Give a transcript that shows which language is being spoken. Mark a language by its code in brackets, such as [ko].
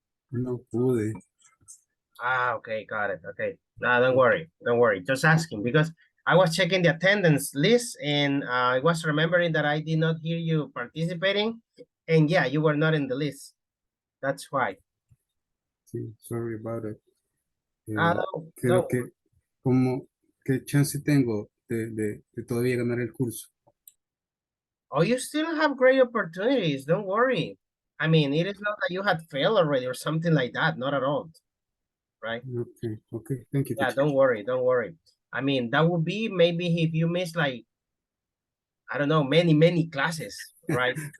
[es] No pude. [en] Ah, okay. Got it. Okay. No, don't worry. Don't worry. Just asking because I was checking the attendance list and I was remembering that I did not hear you participating. And yeah, you were not in the list. That's why. Sí, sorry about it. No, [es] Creo que, como, ¿qué chance tengo de todavía ganar el curso? [en] Oh, you still have great opportunities. Don't worry. I mean, it is not that you had failed already or something like that. Not at all. Right? Okay, thank you, Yeah, teacher. don't worry, don't worry. I mean, that would be maybe if you miss like, I don't know, many classes, right?